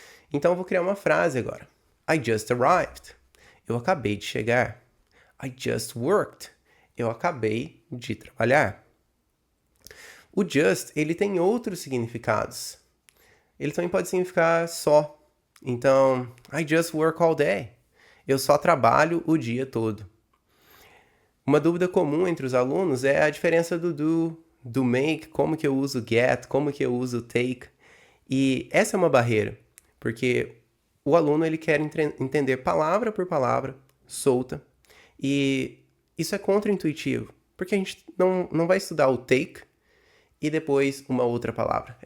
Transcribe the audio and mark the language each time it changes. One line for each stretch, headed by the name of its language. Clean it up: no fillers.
Portuguese: Então eu vou criar uma frase agora.
English: I just arrived.
Portuguese: Eu acabei de chegar.
English: I just worked.
Portuguese: Eu acabei de trabalhar. O just, ele tem outros significados. Ele também pode significar só.
English: Então, I just work all day.
Portuguese: Eu só trabalho o dia todo. Uma dúvida comum entre os alunos é a diferença do make, como que eu uso get, como que eu uso take. E essa é uma barreira, porque o aluno ele quer entender palavra por palavra, solta, e isso é contraintuitivo, porque a gente não vai estudar o take e depois uma outra palavra.